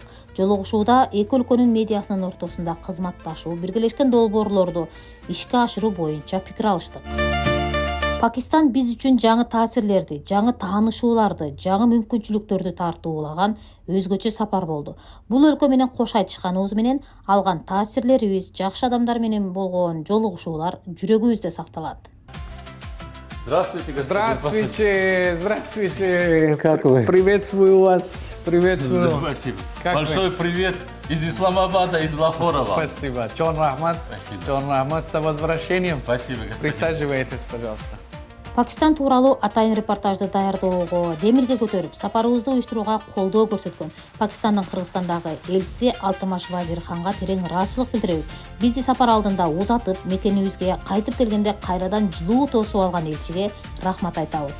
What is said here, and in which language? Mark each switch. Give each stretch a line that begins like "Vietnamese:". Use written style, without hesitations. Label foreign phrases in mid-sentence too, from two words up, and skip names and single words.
Kyrgyz: Жолугушууда эки өлкөнүн медиасынын ортосунда кызматташуу, биргелешкен долбоорлорду ишке ашыруу боюнча пикир алыштык. Пакистан биз үчүн жаңы таасирлерди, жаңы таанышууларды, жаңы мүмкүнчүлүктөрдү тартуулаган өзгөчө сапар болду. Бул өлкө менен кош айтышканыбыз менен алган таасирлерибиз, жакшы адамдар менен болгон жолугушуулар жүрөгүбүздө сакталат.
Russian: Здравствуйте, господин. Здравствуйте. Как вы? Приветствую вас. Приветствую. Спасибо. Как Большой привет из Исламабада, из Лахорова. Спасибо.
Kyrgyz: Джон Рахмат.
Russian: Спасибо.
Kyrgyz: Джон Рахмат,
Russian: с возвращением. Спасибо, господин. Присаживайтесь, пожалуйста.
Kyrgyz: Пакистан тууралуу атайын репортажды даярдоого, демирге көтөрүп, сапарыбызды уюштурууга колдоо көрсөткөн Пакистандын Кыргызстандагы элчиси Алтымаш Вазирханга терең ыраазычылык билдиребиз. Бизди сапар алдында узатып, мекенибизге кайтып келгенде кайрадан жылуу тосуп алган элчиге рахмат айтабыз.